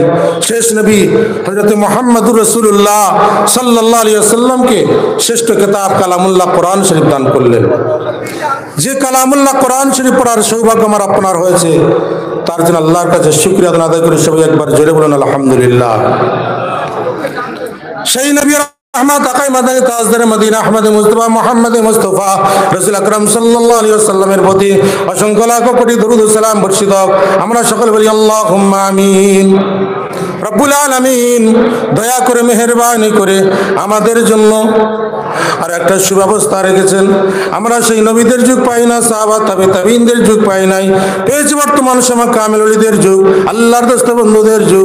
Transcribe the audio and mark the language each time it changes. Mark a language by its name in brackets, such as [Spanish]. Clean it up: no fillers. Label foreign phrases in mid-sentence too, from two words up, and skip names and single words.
[Bangla] শেষ নবী হযরত [Arabic] محمد رسول الله صلى الله عليه وسلم [Bangla] শ্রেষ্ঠ কিতাব কালামুল্লাহ কোরআন শরীফ দান করলেন। যে কালামুল্লাহ কোরআন শরীফ পড়ার সৌভাগ্য আমার আপনার হয়েছে, তার জন্য আল্লাহর কাছে শুকরিয়া আদায় করে সবাই একবার জোরে বলুন আলহামদুলিল্লাহ। সেই নবী [Urdu] رحمت آقائے مدنی تاجدار مدینہ [Bangla] अहमद मुस्तफा मोहम्मद मुस्तफा रसूल আকরাম [Arabic] صلى الله عليه وسلم [Bangla] প্রতি অসংখ্য লাখ কোটি দরুদ ও সালাম বর্ষিত হোক। আমরা সকলে বলি [Arabic] اللهم آمين. رب العالمين [Bangla] দয়া করে মেহেরবানি করে আমাদের জন্য আর একটা সুব্যবস্থা রেখেছেন। আমরা সেই নবীদের যুগ পাই না, সাহাবা তাবিঈনদের যুগ পাই নাই, পেয়েছি বর্তমান সময় কামেল ওলিদের যুগ, আল্লাহর দোস্ত বন্ধুদের যুগ।